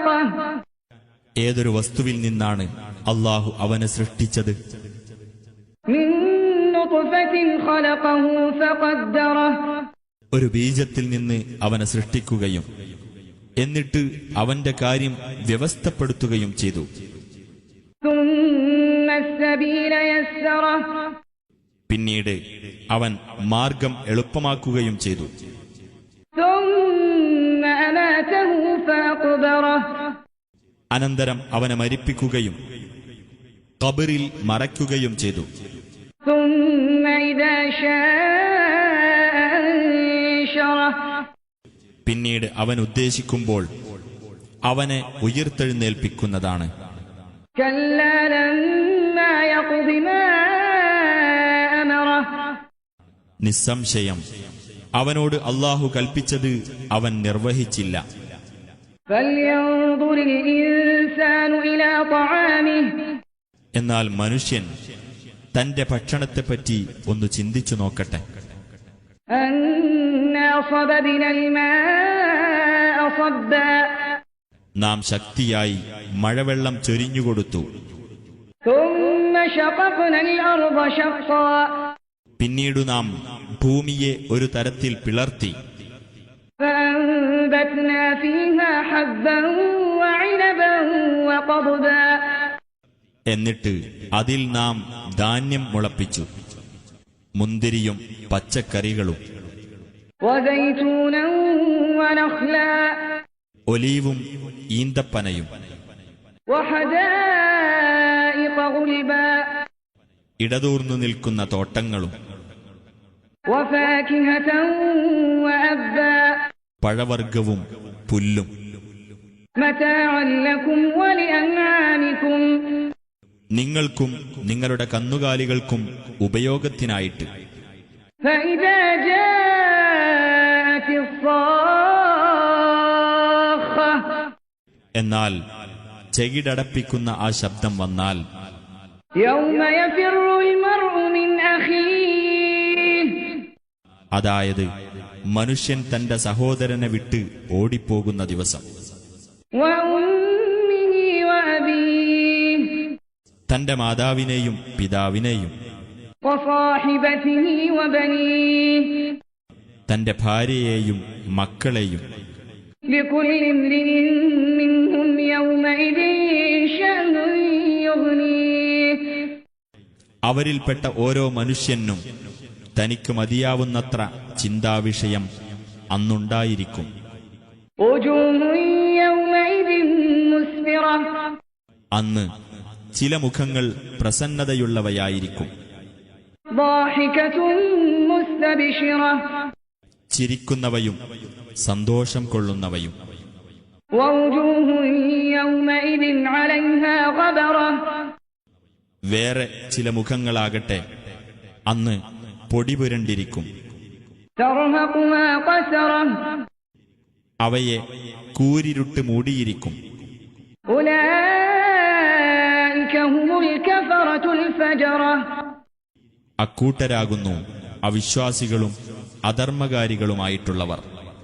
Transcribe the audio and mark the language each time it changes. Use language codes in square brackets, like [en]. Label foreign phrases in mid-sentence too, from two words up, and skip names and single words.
[ml] ഏതൊരു വസ്തുവിൽ നിന്നാണ് അല്ലാഹു അവനെ സൃഷ്ടിച്ചത്? [ar] من نطفة خلقه فقدره. [ml] ഒരു ബീജത്തിൽ നിന്ന് അവനെ സൃഷ്ടിക്കുകയും എന്നിട്ട് അവന്റെ കാര്യം വ്യവസ്ഥപ്പെടുത്തുകയും ചെയ്തു. [ar] ثم السبيل يسره. [ml] പിന്നീട് അവൻ മാർഗം എളുപ്പമാക്കുകയും ചെയ്തു. [ar] ثم أماته فأقبره. [ml] അനന്തരം അവനെ മരിപ്പിക്കുകയും ഖബറിൽ മറയ്ക്കുകയും ചെയ്തു. [ar] ثم إذا شاء أنشره. [ml] പിന്നീട് അവൻ ഉദ്ദേശിക്കുമ്പോൾ അവനെ ഉയിർത്തെഴുന്നേൽപ്പിക്കുന്നതാണ്. [ar] كلا لما يقض ما أمره. [ml] നിസ്സംശയം അവനോട് അല്ലാഹു കൽപ്പിച്ചത് അവൻ നിർവഹിച്ചില്ല. [ar] فلينظر الإنسان إلى طعامه. [ml] എന്നാൽ മനുഷ്യൻ തന്റെ ഭക്ഷണത്തെപ്പറ്റി ഒന്ന് ചിന്തിച്ചു നോക്കട്ടെ. [ar] أنا صببنا الماء صبا. [ml] നാം ശക്തിയായി മഴവെള്ളം ചൊരിഞ്ഞുകൊടുത്തു. [ar] ثم شققنا الأرض شقا. [ml] പിന്നീടു നാം ഭൂമിയെ ഒരു തരത്തിൽ പിളർത്തി. [ar] فأنبتنا فيها حبا وعنبا وقضبا. [ml] എന്നിട്ട് അതിൽ നാം ധാന്യം മുളപ്പിച്ചു, മുന്തിരിയും പച്ചക്കറികളും. [ar] وزيتونا ونخلا. [ml] ഒലീവും ഈന്തപ്പനയും. [ar] وحدائق غلبا. [ml] ഇടതൂർന്നു നിൽക്കുന്ന തോട്ടങ്ങളും. [ar] وفاكهة وأبا [ml] പഴവർഗവും പുല്ലും. [ar] متاعا لكم ولأنعامكم [ml] നിങ്ങൾക്കും നിങ്ങളുടെ കന്നുകാലികൾക്കും ഉപയോഗത്തിനായിട്ട്. [ar] فإذا جاءت الصاخة [ml] എന്നാൽ ചെകിടടപ്പിക്കുന്ന ആ ശബ്ദം വന്നാൽ, [ar] يوم يفر المرء من أخيه [ml] അതായത് മനുഷ്യൻ തന്റെ സഹോദരനെ വിട്ട് ഓടിപ്പോകുന്ന ദിവസം, [ar] وأمه وأبيه [ml] തന്റെ മാതാവിനെയും പിതാവിനെയും [ar] وصاحبته وبنيه [ml] തന്റെ ഭാര്യയെയും മക്കളെയും. [ar] لكل امرئ منهم يومئذ شأن يغنيه [ml] അവരിൽപ്പെട്ട ഓരോ മനുഷ്യനും തനിക്ക് മതിയാവുന്നത്ര ചിന്താവിഷയം അന്നുണ്ടായിരിക്കും. [ar] وجوه يومئذ مسفرة [ml] അന്ന് ചില മുഖങ്ങൾ പ്രസന്നതയുള്ളവയായിരിക്കും, [ar] ضاحكة مستبشرة [ml] ചിരിക്കുന്നവയും സന്തോഷം കൊള്ളുന്നവയും. [ar] ووجوه يومئذ عليها غبرة [ml] വേറെ ചില മുഖങ്ങളാകട്ടെ അന്ന് പൊടിപുരണ്ടിരിക്കും, [ar] ترهقها قسرة [ml] അവയെ കൂരിരുട്ട് മൂടിയിരിക്കും. [ar] أولئك هم الكفرة الفجرة [ml] അക്കൂട്ടരാകുന്നു അവിശ്വാസികളും അധർമ്മകാരികളുമായിട്ടുള്ളവർ.